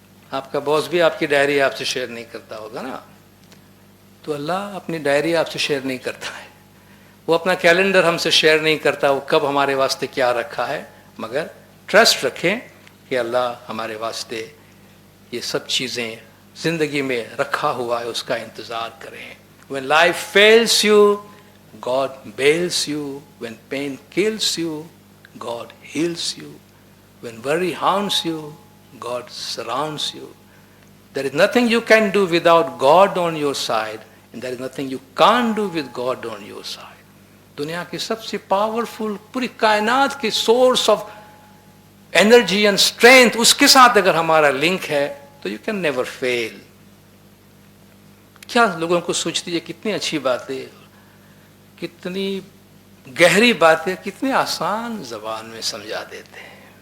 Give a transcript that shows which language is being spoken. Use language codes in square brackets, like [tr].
[ur] آپ کا باس بھی آپ کی ڈائری آپ سے شیئر نہیں کرتا ہوگا نا، تو اللہ اپنی ڈائری آپ سے شیئر نہیں کرتا ہے. وہ اپنا کیلنڈر ہم سے شیئر نہیں کرتا، وہ کب ہمارے واسطے کیا رکھا ہے. مگر ٹرسٹ رکھیں کہ اللہ ہمارے واسطے یہ سب چیزیں زندگی میں رکھا ہوا ہے، اس کا انتظار کریں. [en] When life fails you, God bails you. When pain kills you, God heals you. When worry haunts you, God surrounds you. There is nothing you can do without God on your side, and there is nothing you can't do with God on your side. [ur] دنیا کی سب سے powerful, پوری کائنات کی [en] source of energy and strength, [ur] اس کے ساتھ اگر ہمارا لنک ہے تو [en] You can never fail. [ur] کیا لوگوں کو سوچتی ہے، کتنی اچھی باتیں، کتنی گہری باتیں، کتنی آسان زبان میں سمجھا دیتے ہیں.